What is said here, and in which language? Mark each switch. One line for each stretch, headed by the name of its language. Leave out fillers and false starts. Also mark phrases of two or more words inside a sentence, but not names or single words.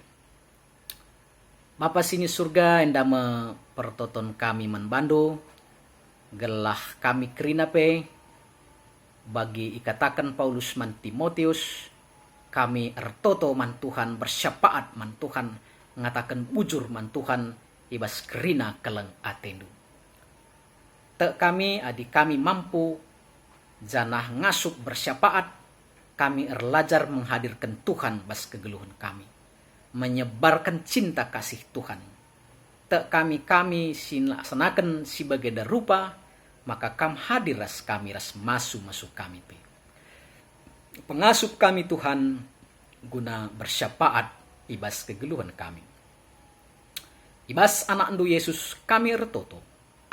Batak Karo: Bapa sini surga endama pertoton kami menbandu, gelah kami krinape,
Indonesian: bagi ikatakan
Batak Karo: Paulus man Timotius, kami ertoto man Tuhan,
Indonesian: bersyafaat man Tuhan,
Batak Karo: ngatakan bujur man Tuhan, ibas kerina keleng atendu. Te kami adik kami mampu, janah ngasup bersyafaat,
Indonesian: kami erlajar menghadirkan Tuhan
Batak Karo: bas kegeluhan kami,
Indonesian: menyebarkan cinta kasih Tuhan. Te kami sinaksanakan sebagai darupa, maka kam hadir ras kami ras masuk kami pe. Pengasup kami Tuhan guna bersyafaat ibas kegeluhan kami. Ibas anak andu Yesus kami ertoto.